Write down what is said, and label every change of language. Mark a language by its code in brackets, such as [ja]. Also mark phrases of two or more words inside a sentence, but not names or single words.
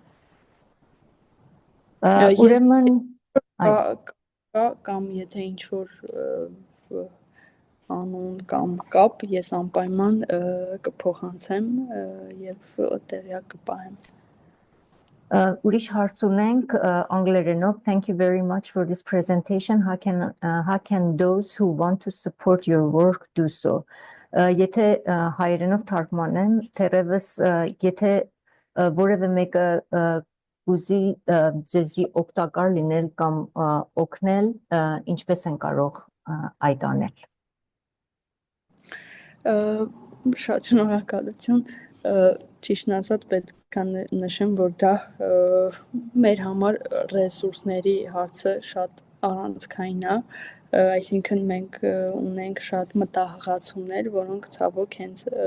[hy] Ուրեմն կամ եթե ինչ որ անուն կամ կապ ես անպայման կփոխանցեմ եւ տեղյակ կպահեմ։ Ուրիշ հարց ունենք անգլերենով [en] Thank you very much for this presentation. How can those who want to support your work do so? [hy] Եթե հայերենով թարգմանեմ, թերևս եթե որևէ մեկը ուզի ձեզի օգտակար լինել կամ օգնել, ինչպես են կարող այդ անել։ Շատ շնորհակալություն, ճիշտն ասած պետք է նշեմ, որ դա մեր համար ռեսուրսների հարցը շատ առանցքային է, այսինքն մենք ունենք շատ մտահղացումներ, որոնք ցավոք հենց